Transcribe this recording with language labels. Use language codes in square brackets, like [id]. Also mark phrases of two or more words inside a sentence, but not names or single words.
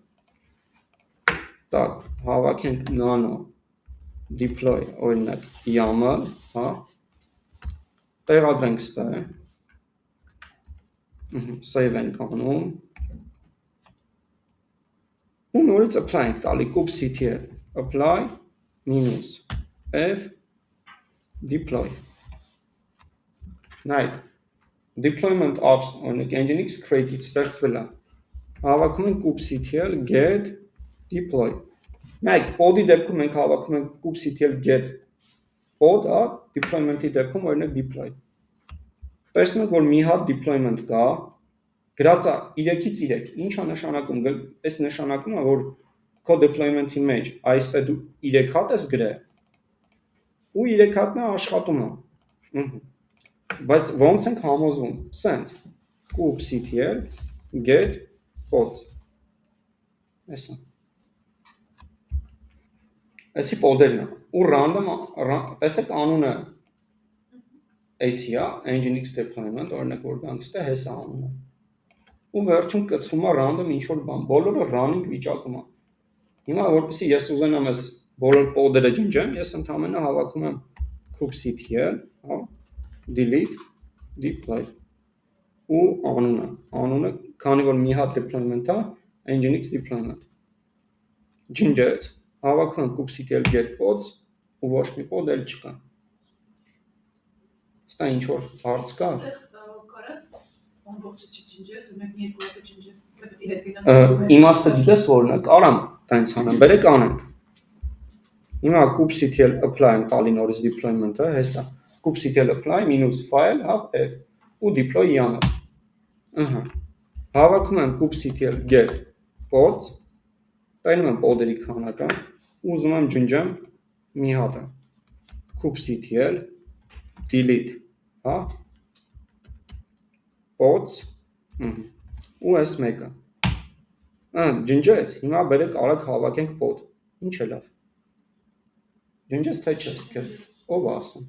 [hy] Так, հավաքենք [en] nano deploy [hy] օրինակ YAML, հա։ Տեղադրենք ստե։ Save ենք անում։ Ու նորից apply ենք տալի [en] kubectl apply -f deploy։ [hy] Նայեք, [en] deployment apps [hy] օրինակ [en] nginx created [hy] ստեղծվել է։ Հավաքում ենք [en] kubectl get deploy։ [hy] Նայեք, pod-ի դեպքում մենք հավաքում ենք [en] kubectl get [hy] pod, հա, deployment-ի դեպքում օրինակ deploy։ Տեսնում եք, որ մի հատ deployment կա, գրած է 3-ից 3, ինչ է նշանակում, այս նշանակում է, որ քո deployment-ի մեջ այստեղ դու 3 հատ ես գրել, ու 3 հատն է աշխատում է։ Բայց ոնց ենք համոզվում, [en] send kubectl get pods, [hy] այսա։ Այսի podերն է, ու random, տեսեք անունը AC է, [en] Nginx deployment, [hy] օրինակ որ գանգստե հեսա անունը։ Ու վերջում կծվում է random ինչ-որ բան, բոլորը running վիճակում է։ Հիմա որպեսզի ես ուզենամ այս բոլոր podերը ջնջեմ, ես ընդհանրապես հավաքում եմ kubectl, հա, [en] delete, deploy, [hy] ու անունը, քանի որ մի հատ deployment է, [en] Nginx deployment։ [hy] Ջնջեց, հավաքում եմ [en] kubectl get pods, [hy] ու ոչ մի pod էլ չկա։ Ստա ինչ-որ հարց կա։ Կարաս ամբողջը չջնջես, ու մեկ մի երկու հատ ջնջես, դե պետք է հետ գնաս։ Իմաստը գիտես որն է, կարամ տենց անեմ, բերեք անենք։ Հիմա kubectl apply-ում տալի նորից deployment-ը, հեսա։ [en] Kubectl apply -file, [hy] հա, f, ու deploy յանը։ Ահա։ Հավաքում եմ [en] kubectl get pods, [hy] տայնում եմ podերի քանակը, ուզում եմ ջնջեմ մի հատը։ [en] Kubectl delete, [hy] հա, pods, ու այս մեկը։ Ջնջեց, հիմա բերեք արագ հավաքենք pod, ինչ է լավ։ Ջնջեց թե չէ, ով ասում։